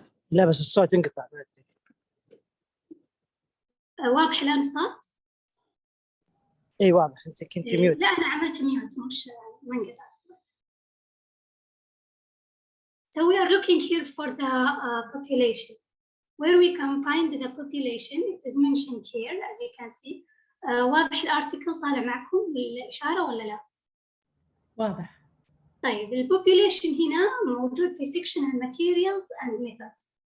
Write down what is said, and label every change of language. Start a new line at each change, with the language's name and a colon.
Arabic: لا بس الصوت ينقطع ما أدري. واضح الآن الصوت؟ إيه واضح. أنت كنت ميوت. لا أنا عملت ميوت مش منقطع الصوت.
English: So we are looking here for the population. Where we can find the population, it is mentioned here as you can see.
Arabic: واضح الارتيكل طالع معكم بالإشارة ولا لا؟ واضح. طيب البوبوليشن هنا موجود في
English: section materials and methods.